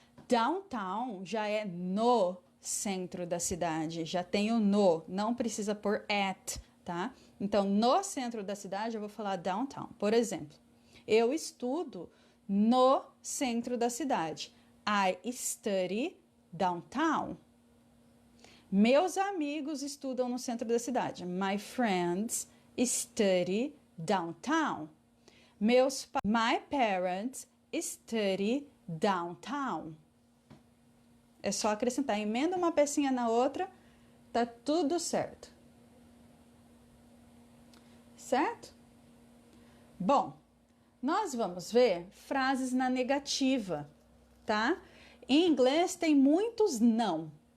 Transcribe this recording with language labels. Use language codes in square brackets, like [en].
[pt] Downtown já é no centro da cidade, já tem o no, não precisa pôr at, tá? Então, no centro da cidade, eu vou falar downtown. Por exemplo, eu estudo no centro da cidade. [en] I study downtown. [pt] Meus amigos estudam no centro da cidade. [en] My friends study downtown. My parents study downtown. [pt] É só acrescentar, emenda uma pecinha na outra, tá tudo certo. Certo? Bom, nós vamos ver frases na negativa, tá? Em inglês tem muitos não.